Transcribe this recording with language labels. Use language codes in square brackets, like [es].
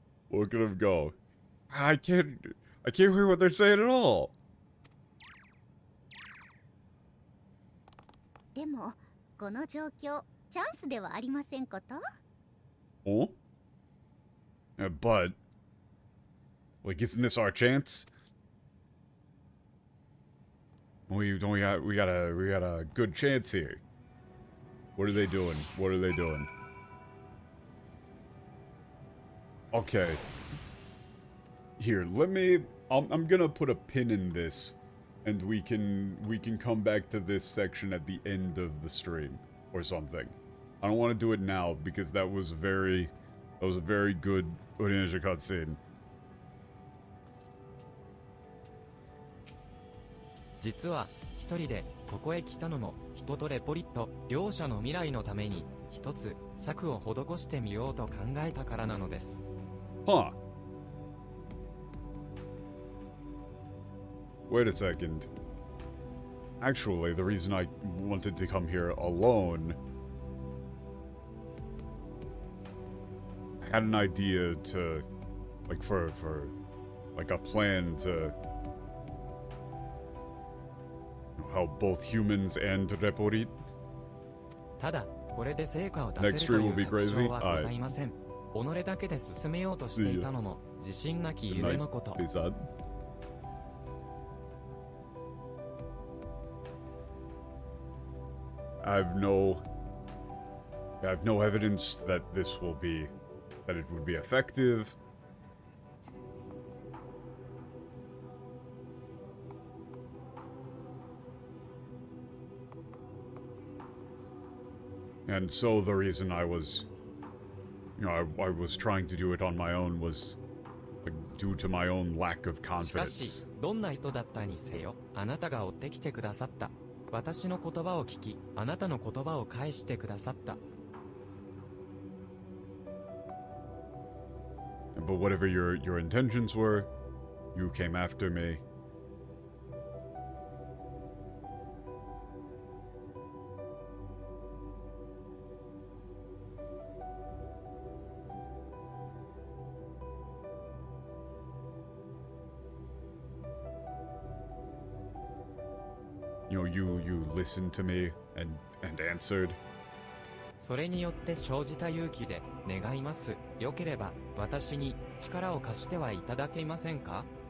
[en] Look at him go. I can't hear what they're saying at all. [ja] でもこの状況チャンスではありませんこと？ [en] Oh? But like, isn't this our chance? We got a good chance here. What are they doing? What are they doing? Okay. Here, let me. I'm gonna put a pin in this, and we can come back to this section at the end of the stream or something. I don't want to do it now because that was a very good Onimusha cutscene. [ja] 実は一人でここへ来たのも人とレポリット両者の未来のために一つ策を施してみようと考えたからなのです。 [en] Huh. Wait a second. Actually, the reason I wanted to come here alone, I had an idea to, like, for like a plan to help both humans and Reporit. [ja] ただこれで成果を出せるという確証はございません。己だけで進めようとしていたのも自信なきゆえのこと。 [en] I have no evidence that this will be, that it would be effective. And so the reason I was, you know, I was trying to do it on my own was like, due to my own lack of [ja] しかし [en] confidence. [ja] どんな人だったにせよあなたが追ってきてくださった。私の言葉を聞きあなたの言葉を返してくださった。 [en] But whatever your intentions were, you came after me. You know, you listened to me and answered. [ja] それによって生じた勇気で願います。よければ私に力を貸してはいただけませんか?